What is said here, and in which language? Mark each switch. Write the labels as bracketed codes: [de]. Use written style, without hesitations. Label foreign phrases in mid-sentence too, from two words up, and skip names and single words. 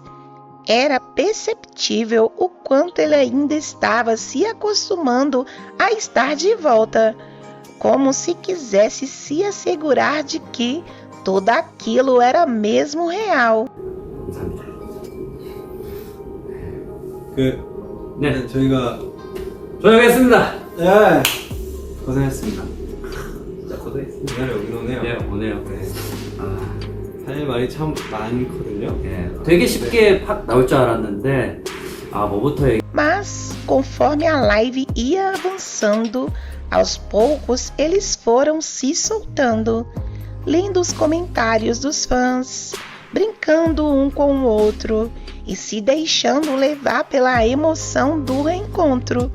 [pt] Era perceptível o quanto ele ainda estava se acostumando a estar de volta, como se quisesse se assegurar de que tudo aquilo era mesmo real. [ko] 네, 저희가 저녁했습니다. 네, 고생했습니다. 진짜 고생했습니다. 여기 오네요. 네, 오네요. 네. 아, 할 말이 참 많거든요. 네, 되게 쉽게 팍 나올 줄 알았는데, 아, 뭐부터 [pt] Mas, conforme a live ia avançando, Aos poucos, eles foram se soltando, lendo os comentários dos fãs, brincando um com o outro e se deixando levar pela emoção do reencontro.